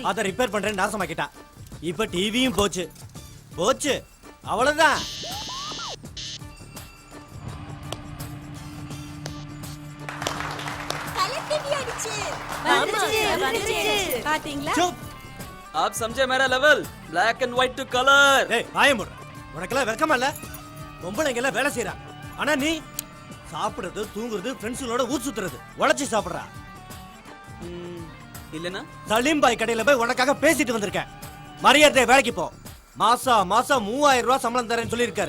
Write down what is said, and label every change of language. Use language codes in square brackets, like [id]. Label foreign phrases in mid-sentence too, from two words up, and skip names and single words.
[ta] அதை ரிப்பேர் பண்றேன்னு நாசமாக்கிட்டான். இப்ப டிவியும் போச்சு. போச்சு, அவ்வளவுதான். கலர் டிவி அடிச்சு. வந்துருச்சு, வந்துருச்சு. பாத்தீங்களா? சுப். [hi] आप समझे मेरा लेवल? [en] black and white to colour. [ta] டேய் வாய மூடு. உனக்கெல்லாம் வெக்கமா இல்ல? பொம்பளைங்க எல்லாம் வேலை செய்யறா. ஆனா நீ சாப்பிடுறது, தூங்குறது, ஃப்ரெண்ட்ஸுங்களோட ஊர் சுத்துறது, உழைச்சி சாப்பிடுறா. இல்லனா சலீம் பாய் கடையில போய் உனக்காக பேசிட்டு வந்திருக்கேன். மரியாதை வேலைக்கு போ. மாசம் 3000 ரூபாய் சம்பளம் தரேன்னு சொல்லியிருக்காரு.